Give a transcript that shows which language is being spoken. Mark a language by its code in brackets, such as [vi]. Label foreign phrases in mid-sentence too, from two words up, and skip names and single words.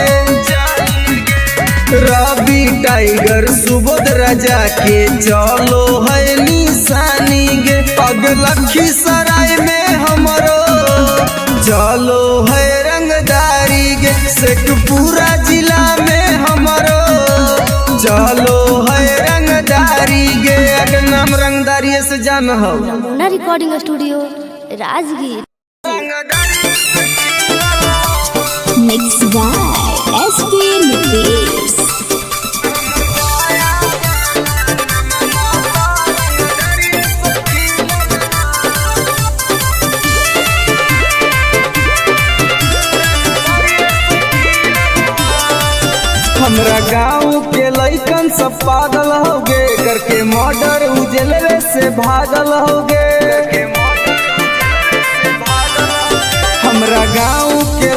[mag] रवि टाइगर सुबोध राजा के चलो है निशानी गे अग लखीसराय में हमरो चलो है रंगदारी गे शेखपुरा जिला में हमरो चलो है रंगदारी गे अगर नाम रंगदारी से जान हो नमूना रिकॉर्डिंग स्टूडियो राजगीर। [en] Mixed by SP Nipesh. [mag] हमरा गाँव के लइकन सब पागल होगे करके मर्डर उजलवे से भागल होगे हमरा गाँव के